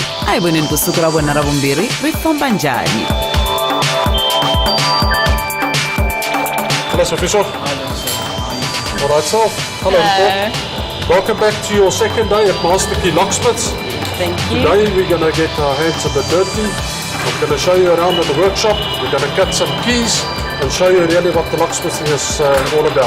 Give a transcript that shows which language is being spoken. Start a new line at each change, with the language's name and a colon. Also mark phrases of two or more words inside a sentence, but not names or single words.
Tsonga: A hi voneni ku siku ra vona ra vumbirhi ri famba njhani.
English: Hello, Sifiso. All right, so hello. Welcome back to your second day at Master Key Locksmiths. Thank you. Today we're going to get our hands a bit dirty. I'm going to show you around at the workshop. We're going to cut some keys and show you really what the locksmithing is all about.